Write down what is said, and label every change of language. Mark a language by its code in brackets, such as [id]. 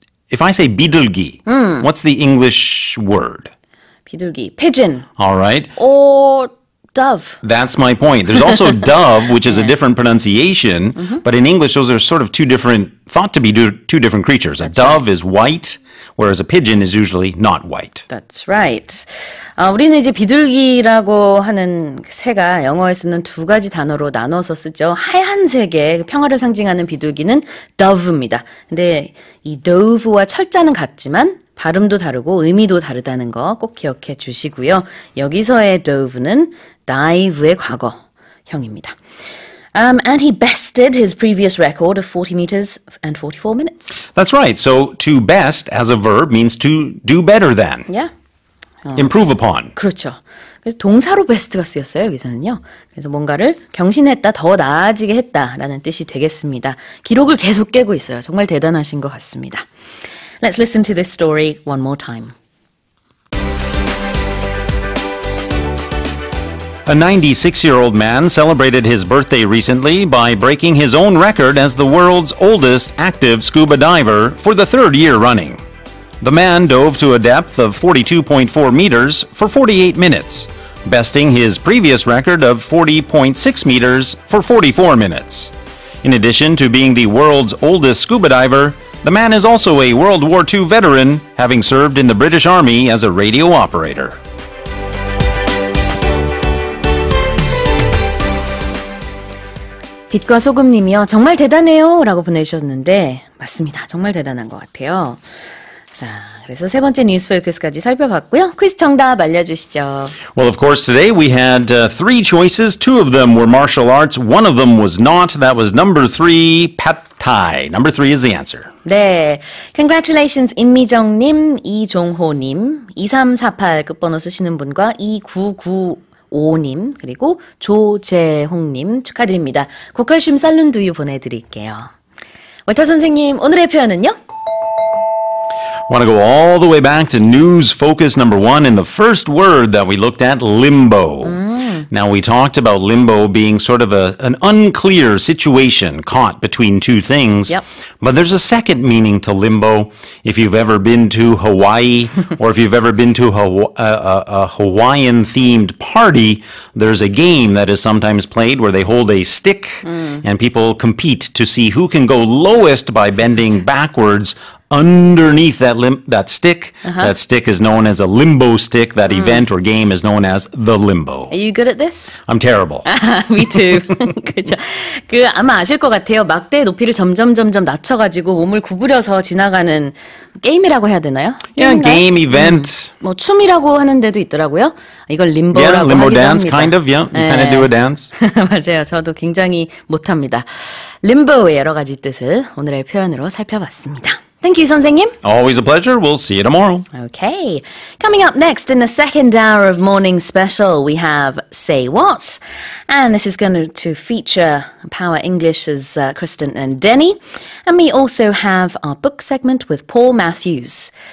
[en] If I say bi둘기, what's the English word? [ko] 비둘기, pigeon, [en] All right. or dove. That's my point. There's also dove, which is a different pronunciation, but in English, those are sort of thought to be two different creatures. A dove is white, whereas a pigeon is usually not white. That's right. [ko] 우리는 이제 비둘기라고 하는 새가 영어에서는 두 가지 단어로 나눠서 쓰죠. 하얀색의 평화를 상징하는 비둘기는 dove입니다. 근데 이 dove와 철자는 같지만 발음도 다르고 의미도 다르다는 거 꼭 기억해 주시고요. 여기서의 dove는 dive의 과거형입니다. [en] And he bested his previous record of 40 meters and 44 minutes. That's right. So to best as a verb means to do better than, Yeah. improve upon. [ko] 그렇죠. 그래서 동사로 베스트가 쓰였어요, 여기서는요. 그래서 뭔가를 경신했다, 더 나아지게 했다라는 뜻이 되겠습니다. 기록을 계속 깨고 있어요. 정말 대단하신 것 같습니다. [en] Let's listen to this story one more time. A 96-year-old man celebrated his birthday recently by breaking his own record as the world's oldest active scuba diver for the third year running. The man dove to a depth of 42.4 meters for 48 minutes, besting his previous record of 40.6 meters for 44 minutes. In addition to being the world's oldest scuba diver, the man is also a World War II veteran, having served in the British Army as a radio operator. [ko] 빛과 소금님이요. 정말 대단해요 라고 보내주셨는데 맞습니다. 정말 대단한 것 같아요. 자, 그래서 세 번째 뉴스 포커스까지 살펴봤고요. 퀴즈 정답 알려주시죠. [en] Well, of course, today we had three choices. Two of them were martial arts. One of them was not. That was number 3, Pad Thai. Number 3 is the answer. [ko] 네, congratulations 임미정님, 이종호님, 2348 끝번호 쓰시는 분과 2995님 그리고 조재홍님 축하드립니다. 고칼슘 쌀룬두유 보내드릴게요. 월터 선생님 오늘의 표현은요? [en] Want to go all the way back to news focus number 1 in the first word that we looked at, limbo. Now, we talked about limbo being sort of an unclear situation caught between two things. Yep. But there's a second meaning to limbo. If you've ever been to Hawaii or if you've ever been to a Hawaiian-themed party, there's a game that is sometimes played where they hold a stick and people compete to see who can go lowest by bending backwards underneath that stick. That stick is known as a limbo stick. That event or game is known as the limbo. Are you good at this? I'm terrible. Me too. [ko] 그렇죠. 아마 아실 것 같아요. 막대의 높이를 점점 낮춰가지고 몸을 구부려서 지나가는 게임이라고 해야 되나요? [en] Yeah, game, event. [ko] 뭐 춤이라고 하는 데도 있더라고요. 이걸 [en] Yeah, [ko] 림보라고 [en] limbo [ko] 하기도 [en] dance, [ko] 합니다. [en] kind of. Yeah, you kind of do a dance. [ko] 맞아요. 저도 굉장히 못합니다. 림보의 여러 가지 뜻을 오늘의 표현으로 살펴봤습니다. [en] Thank you, 선생님. Always a pleasure. We'll see you tomorrow. Okay. Coming up next in the second hour of Morning Special, we have Say What? And this is going to feature Power English's Kristen and Denny. And we also have our book segment with Paul Matthews.